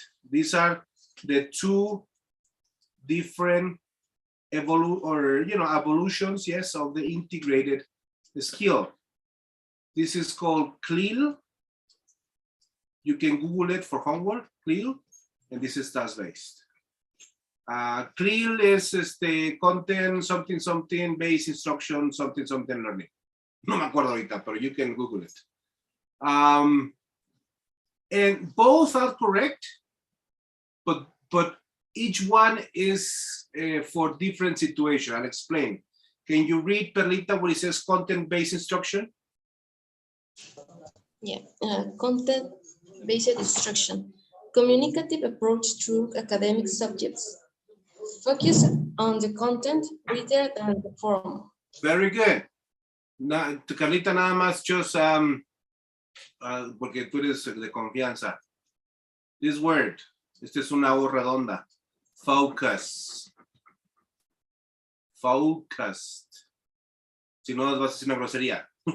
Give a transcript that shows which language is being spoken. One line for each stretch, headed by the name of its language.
English: These are the 2 different evolutions, yes, of the integrated skill. This is called CLIL. You can Google it for homework, CLIL, and this is task-based. CLIL is the content, something, based instruction, something learning.
Spanish: No me acuerdo ahorita, pero
English: you can Google it. And both are correct, but each one is for different situation. I'll explain. Can you read, Perlita, what it says content-based instruction? Yeah, content-based instruction. Communicative approach through academic subjects. Focus on the content rather than the form. Very good.
Spanish: Carlita, nada más,
English: just
Spanish: porque tú eres de confianza.
English: This word,
Spanish: esta es una O redonda. Focus. Focused. Si no, vas a decir una grosería.